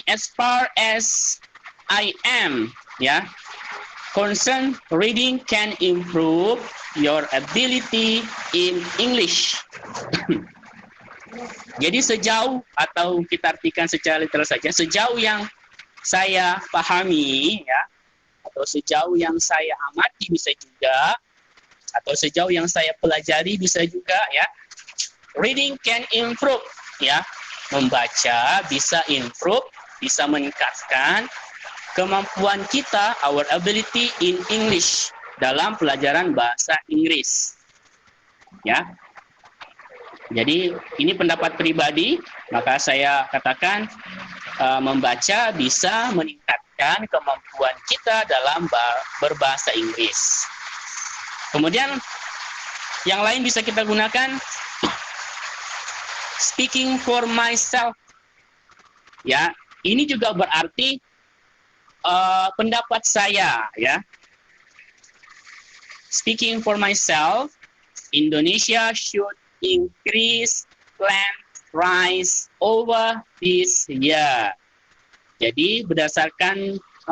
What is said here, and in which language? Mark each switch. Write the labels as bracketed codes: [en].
[en] As far as I am, ya, concern, reading can improve your ability in English. [id] Jadi sejauh, atau kita artikan secara literal saja, sejauh yang saya pahami, ya, atau sejauh yang saya amati bisa juga, atau sejauh yang saya pelajari bisa juga, ya. [en] Reading can improve, [id] ya. Membaca bisa improve, bisa meningkatkan kemampuan kita, [en] our ability in English, [id] dalam pelajaran bahasa Inggris, ya. Jadi ini pendapat pribadi, maka saya katakan membaca bisa meningkatkan kemampuan kita dalam berbahasa Inggris. Kemudian yang lain bisa kita gunakan [en] speaking for myself. [id] Ya, ini juga berarti pendapat saya, ya. [en] Speaking for myself, Indonesia should increase plant rice over this year. [id] Jadi berdasarkan